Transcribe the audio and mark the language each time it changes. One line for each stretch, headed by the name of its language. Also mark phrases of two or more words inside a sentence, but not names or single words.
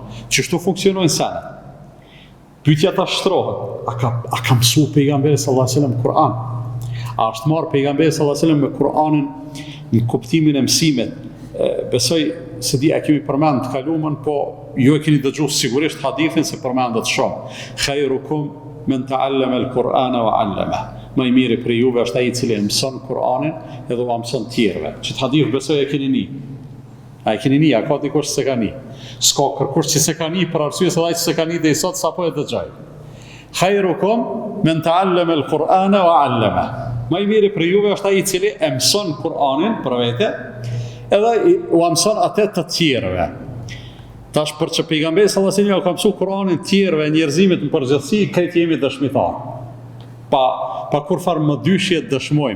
Albanian: Ç'është funksionojnë senet. Pyetja ta shtrohet, a ka mësu pejgamberi
Arabic: صلى الله عليه وسلم
Albanian: Kur'an? A është marrë pejgamberi
Arabic: صلى الله عليه وسلم
Albanian: me Kur'anin në kuptimin e mësimit? Besoj se di e kemi përmend të kalumën, po ju e keni dëgjuar sigurisht hadithin se përmendet shumë.
Arabic: خيركم من تعلم القرآن وعلمه.
Albanian: Më i miri për juve është ai i cili mëson Kur'anin edhe u mëson tjerëve. Që hadith besoj e keni ni. A e keni ni, a ka dikush se ka ni? S'ka kërkush që se ka ni për arsye se ai që se ka ni deri sot sapo e dëgjoj.
Arabic: خيركم من تعلم القرآن وعلمه.
Albanian: Më i miri për juve është ai i cili e mëson Kur'anin për vete, edhe u mëson atë të tjerëve. Tash për që pejgamberi
Arabic: صلى الله عليه وسلم
Albanian: ka mësuar Kur'anin tjerëve, njerëzimit në përgjithësi, këtë jemi dëshmitar. Pa kur farë më dyshje dëshmojmë.